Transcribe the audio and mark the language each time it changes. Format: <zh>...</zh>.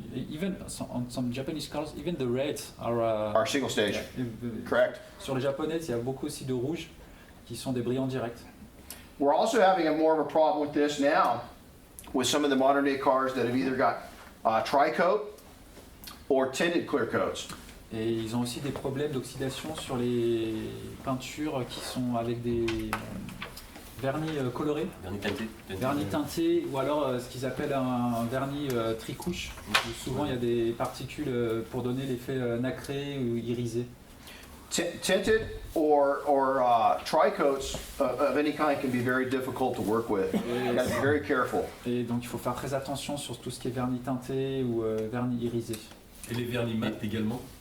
<en>Even on some Japanese cars, even the reds Are single stage. Correct.</en> <fr>Sur les japonaises, il y a beaucoup aussi de rouges qui sont des brillants directs.</fr> <en>We're also having more of a problem with this now with some of the modern day cars that have either got tri-coat or tinted clear coats.</en> <fr>Et ils ont aussi des problèmes d'oxydation sur les peintures qui sont avec des vernis colorés, vernis teintés, ou alors ce qu'ils appellent un vernis tricouche, où souvent il y a des particules pour donner l'effet nacré ou irisé.</fr> <en>Tinted or tri-coats of any kind can be very difficult to work with. You got to be very careful.</en> <fr>Et donc il faut faire très attention sur tout ce qui est vernis teinté ou vernis irisé. Et les vernis mat également.</fr>